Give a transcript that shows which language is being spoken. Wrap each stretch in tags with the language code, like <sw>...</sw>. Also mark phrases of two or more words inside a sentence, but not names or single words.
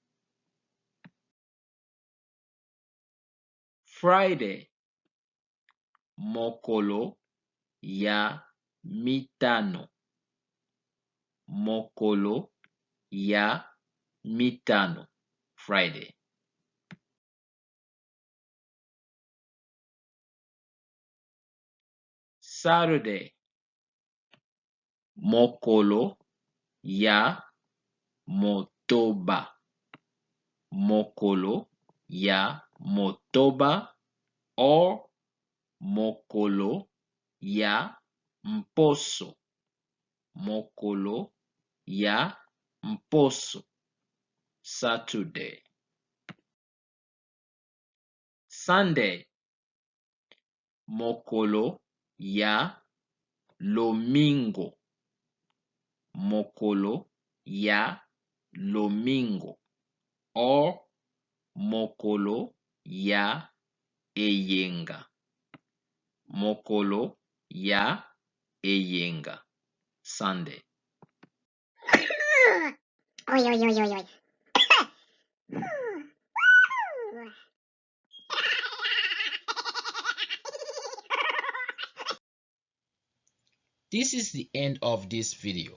<ln>Friday, mokolo ya mitano. Mokolo ya mitano.</ln> <en>Friday. Saturday,</en> <ln>mokolo ya motoba. Mokolo ya motoba or mokolo ya mposo. Mokolo ya mposo.</ln> <en>Saturday. Sunday,</en> <ln>mokolo ya lomingo. Mokolo ya lomingo or mokolo ya eyenga. Mokolo ya eyenga.</ln> <en>Sunday. Oi, oi, oi, oi, oi. This is the end of this video.</en>